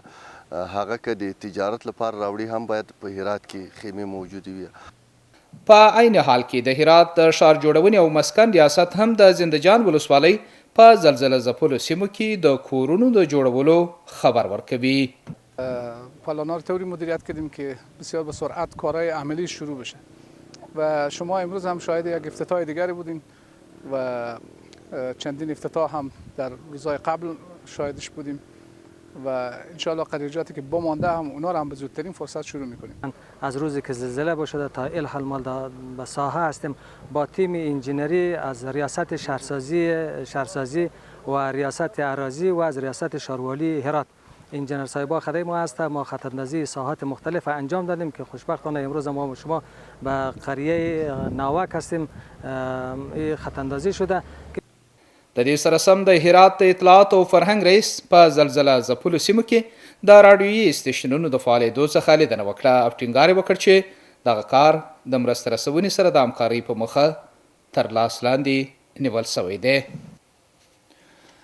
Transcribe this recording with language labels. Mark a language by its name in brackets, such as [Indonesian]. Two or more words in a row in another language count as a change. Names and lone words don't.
[Pashto] هغه که د تجارت لپاره راوړي هم باید په هرات کې خیمې موجودې وي. په عین حال کې د هرات د ښار جوړونې او مسکن ریاست هم د زندجان ولسوالۍ په زلزله ځپلو سیمو کې د کورونو د جوړولو خبر ورکوي. [Persian] پلان‌ها رو طوری مدیریت کردیم که بسیار به سرعت کارهای عملی شروع بشه و شما امروز هم شاهد یک افتتاح دیگری بودین و چندین افتتاح هم در روزهای قبل شاهدش بودیم و انشاءالله قدریجاتی که بمانده هم اونا رو هم به زودترین فرصت شروع میکنیم. از روزی که زلزله باشه تا الحال مال به ساحه هستیم با تیم انجینری از ریاست شهرسازی و ریاست اراضی و از ریاست شاروالی هرات انجینر صاحبا خدای ما هست. ما خطاندازی ساحات مختلف انجام دادیم که خوشبختانه امروز ما شما به قریه ناوک هستیم خطاندازی شده. [Pashto] د دې سره سم د هرات د اطلاعات او فرهنګ رئیس په زلزله ځپلو سیمو کې د راډیویي سټیشنونو د فعالیدو څخه لیدنه وکړه او ټینګار وکړ چې دغه کار د مرسته رسونې سره د همکارۍ په موخه تر لاس لاندې نیول شوی دی.